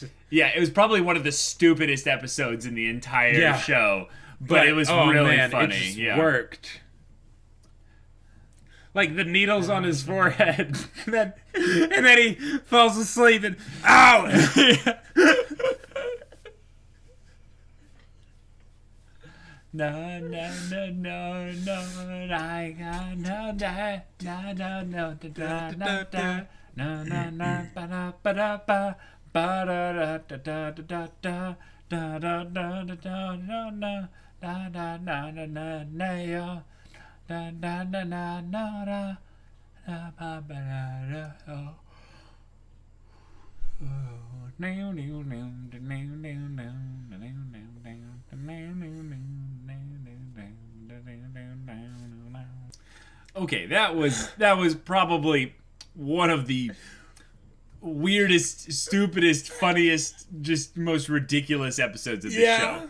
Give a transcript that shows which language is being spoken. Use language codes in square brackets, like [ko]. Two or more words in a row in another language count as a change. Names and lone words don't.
[en] Yeah, it was probably one of the stupidest episodes in the entire show, but it was oh, really man, funny. It just yeah. worked. Like the needles on his forehead, and then he falls asleep and ow! no, no, no, no, no, I got no, no, no, no, no, da, da, da, no, no, no, ba, da, ba, da, ba, ba, da, da, da, da, da, da, da, da, da, da, da, da, da, da, da, da, da, da, da, yo, da, da, da, da, da, da, da, ba, ba, da, da, oh. Okay, that was probably one of the weirdest, stupidest, funniest, just most ridiculous episodes of the show.